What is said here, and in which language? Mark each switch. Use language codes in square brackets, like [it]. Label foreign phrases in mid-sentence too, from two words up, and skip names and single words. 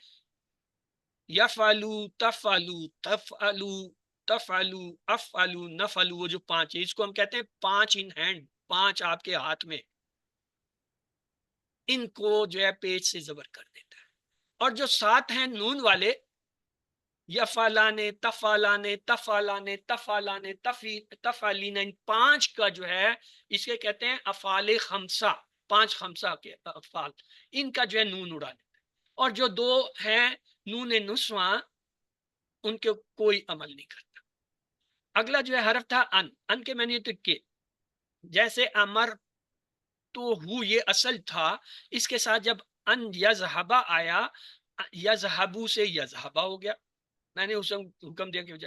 [ar] یفعلو، تفعلو، تفعلو، تفعلو، افعلو، نفعلو، [ur] وہ جو 5 ہے اس کو ہم کہتے ہیں 5 [en] in hand, [ur] 5 آپ کے ہاتھ میں. ان کو جو ہے پیش سے زبر کر دیتا ہے. اور جو 7 ہیں نون والے، [ar] یفعلانے، تفعلانے، تفعلانے، تفعلانے، تفعلین، [ur] ان 5 کا جو ہے اس کے کہتے ہیں [ar] افعال خمسہ، [ur] 5 خمسہ کے افعال، ان کا جو ہے نون اڑا دیتا ہے. اور جو 2 ہیں نون نسواں، ان کے کوئی عمل نہیں کرتا. اگلا جو ہے حرف تھا ان. ان کے معنی تو کہ جیسے امر تو ہو یہ اصل تھا، اس کے ساتھ جب [ar] ان یذہبا [ur] آیا، یذہبو سے یذہبا ہو گیا، میں نے اس حکم دیا کے بجائے.